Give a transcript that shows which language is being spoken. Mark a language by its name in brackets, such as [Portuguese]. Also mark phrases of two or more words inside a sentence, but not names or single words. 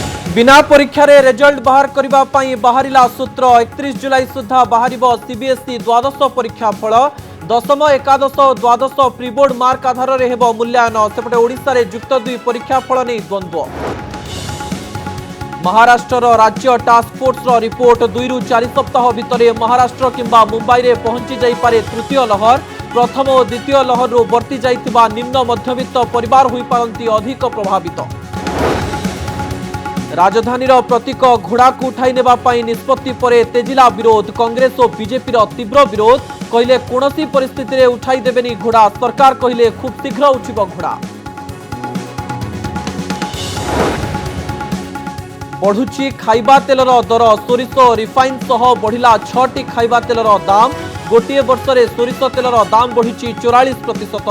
[Odia] ବିନା ପରୀକ୍ଷା ରେ ରିଜଲ୍ଟ ବାହାର କରିବା ପଇଁ ବାହାରିଲା ସୂତ୍ର 31 ଜୁଲାଇ ସୁଦ୍ଧା ବାହାରିବ ସିବିଏସଇ ଦ୍ୱାଦଶ ପରୀକ୍ଷା ଫଳ ଦଶମ ଏକାଦଶ ଦ୍ୱାଦଶ ପ୍ରିବୋର୍ଡ ମାର୍କ ଆଧାର ରେ ହେବ ମୂଲ୍ୟାଙ୍କନ ସେପଟେ ଓଡ଼ିଶା ରେ ଯୁକ୍ତ 2 ପରୀକ୍ଷା ଫଳ ନେଇ ଦ୍ୱନ୍ଦ୍ୱ। ମହାରାଷ୍ଟ୍ର ରାଜ୍ୟ ଟାସ୍କ ଫୋର୍ସ ର ରିପୋର୍ଟ 2 ରୁ 4 ସପ୍ତାହ ଭିତରେ ମହାରାଷ୍ଟ୍ର କିମ୍ବା ମୁମ୍ବାଇ ରେ ପହଞ୍ଚି ଯାଇ ପାରେ ତୃତୀୟ ଲହର ପ୍ରଥମ ଓ ଦ୍ୱିତୀୟ ଲହର ର ବର୍ତ୍ତି ଯାଇଥିବା ନିମ୍ନ ମଧ୍ୟବିତ୍ତ ପରିବାର ହୋଇ ପାରନ୍ତି ଅଧିକ ପ୍ରଭାବିତ। ରାଜଧାନୀ ପ୍ରତୀକ ଘୋଡ଼ାକୁ ଉଠାଇ ନେବା ପଇଁ ନିଷ୍ପତ୍ତି ପରେ ତେଜିଲା ବିରୋଧ କଂଗ୍ରେସ ଓ ବିଜେପି ତୀବ୍ର ବିରୋଧ କହିଲେ କୌଣସି ପରିସ୍ଥିତି ରେ ଉଠାଇ ଦେବେନି ଘୋଡ଼ା ସରକାର କହିଲେ ଖୁବ ଶୀଘ୍ର ଉଠିବ ଘୋଡ଼ା। ବଢ଼ୁଛି ଖାଇବା ତେଲର ଦର ସୋରିଷ ରିଫାଇନ ସହ ବଢ଼ିଲା 6ଟି ଖାଇବା ତେଲର ଦାମ ଗୋଟେ ବର୍ଷ ରେ ସୋରିଷ ତେଲର ଦାମ ବଢ଼ି 44%।